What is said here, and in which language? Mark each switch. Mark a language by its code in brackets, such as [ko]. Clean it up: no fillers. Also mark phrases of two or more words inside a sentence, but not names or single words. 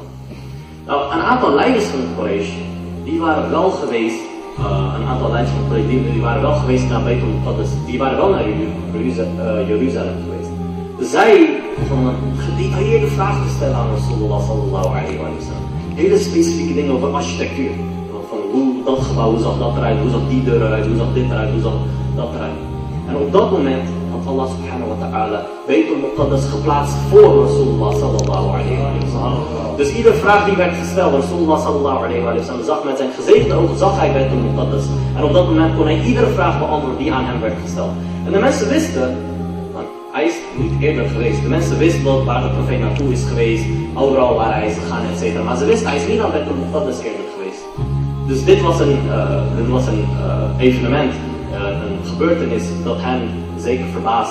[nl] Nou, een aantal leiders van de Quraysh, die waren wel geweest, die waren wel geweest naar Beit al-Muqaddas, die waren wel naar Jeruzalem geweest. Zij begonnen gedetailleerde vragen te stellen aan Rasulullah [ar] صلى الله عليه وسلم. [nl] Hele specifieke dingen over architectuur. Van hoe dat gebouw, hoe zag dat eruit, hoe zag die deur eruit, hoe zag dit eruit, hoe zag dat eruit. En op dat moment had [ar] الله سبحانه وتعالى [nl] Beit al-Muqaddas geplaatst voor Rasulullah [ar] صلى الله عليه وسلم. [nl] Dus iedere vraag die werd gesteld, Rasulullah [ar] صلى الله عليه وسلم [nl] zag met zijn gezegende ogen, zag hij Beit al-Muqaddas. En op dat moment kon hij iedere vraag beantwoorden die aan hem werd gesteld. En de mensen wisten, hij is niet eerder geweest. De mensen wisten wel waar de profeet naartoe is geweest, overal waar hij is gegaan, etc. Maar ze wisten, hij is niet aan Beit al-Muqaddas eerder geweest. Dus dit was een evenement, een gebeurtenis dat hen zeker verbaasde.